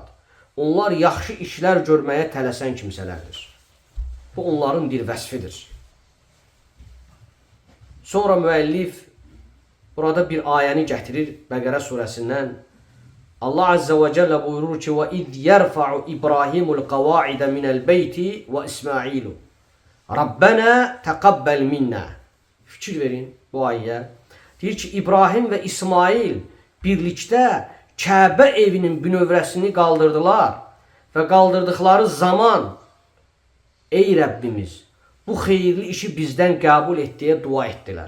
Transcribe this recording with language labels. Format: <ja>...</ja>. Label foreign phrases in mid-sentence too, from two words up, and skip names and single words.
<az>Onlar yaxşı işlər görməyə tələsən kimsələrdir. Bu onların bir vəsfidir. Sonra müəllif burada bir ayəni gətirir Bəqərə surəsindən.</az> <ar>الله عز وجل</ar> <az>buyurur ki,</az> <ar>وَإِذْ يَرْفَعُ إِبْرَاهِيمُ الْقَوَاعِدَ مِنَ الْبَيْتِ وَإِسْمَعِيلُ رَبَّنَا تَقَبَّلْ مِنَّا.</ar> <az>Fikir verin bu ayəyə. Deyir ki, İbrahim və İsmail birlikdə Kəbə evinin bünövrəsini qaldırdılar və qaldırdıqları zaman ey Rəbbimiz, bu xeyirli işi bizdən qəbul et deyə dua etdilər.</az>